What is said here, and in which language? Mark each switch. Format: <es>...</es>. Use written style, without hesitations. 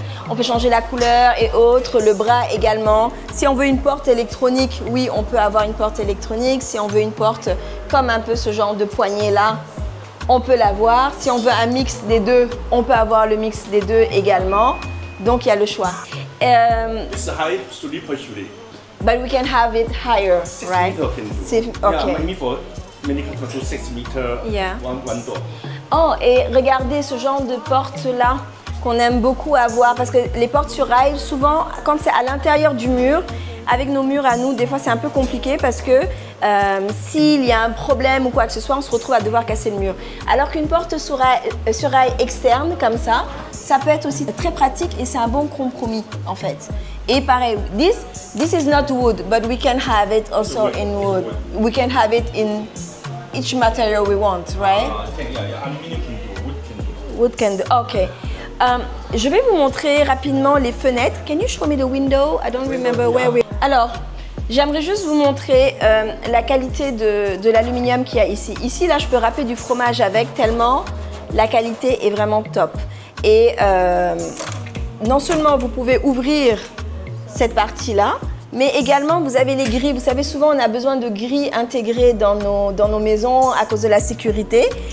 <fr>On peut changer la couleur et autres, le bras également. Si on veut une porte électronique, oui, on peut avoir une porte électronique. Si on veut une porte comme un peu ce genre de poignée là, on peut l'avoir. Si on veut un mix des deux, on peut avoir le mix des deux également. Donc il y a le choix.</fr> <en>It's high, slowly push. But we can have it higher, 6 right? meter can do. Okay. Yeah, maybe for many control 6 meter, Yeah. one door.</en> <fr>Oh, et regardez ce genre de porte-là qu'on aime beaucoup avoir parce que les portes sur rail, souvent, quand c'est à l'intérieur du mur, avec nos murs à nous, des fois c'est un peu compliqué parce que s'il y a un problème ou quoi que ce soit, on se retrouve à devoir casser le mur. Alors qu'une porte sur rail externe comme ça peut être aussi très pratique et c'est un bon compromis en fait.</fr> <en>Et pareil, this is not wood, but we can have it also in wood. We can have it in each material we want, right? Aluminium can do, Wood can do, okay.</en> <fr>Je vais vous montrer rapidement les fenêtres.</fr> <en>Can you show me the window? I don't remember where we...</en> <fr>Alors, j'aimerais juste vous montrer la qualité de l'aluminium qu'il y a ici. Ici, là, je peux râper du fromage avec tellement la qualité est vraiment top. Et non seulement vous pouvez ouvrir cette partie-là, mais également vous avez les grilles. Vous savez, souvent on a besoin de grilles intégrées dans nos maisons à cause de la sécurité.</fr>